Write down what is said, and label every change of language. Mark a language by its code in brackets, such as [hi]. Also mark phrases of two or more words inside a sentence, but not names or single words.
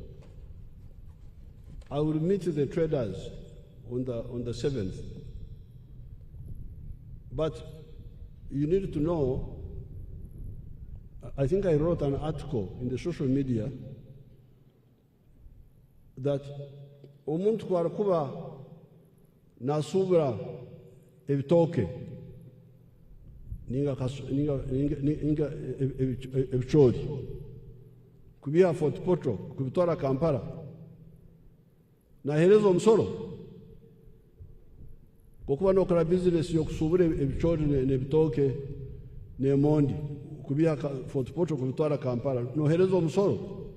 [en] I will meet the traders on the 7th. But you need to know, I think I wrote an article in the social media [ttj] that omuntu kwarakuba nasubira ebitoke ninga ebicholi kubiha Fort Portal kubitwara Kampala nahereza omusoro kukuba nokora business yokusubira ebicholi nebitoke nemondi kubiha Fort Portal kubitwara Kampala nohereza omusoro.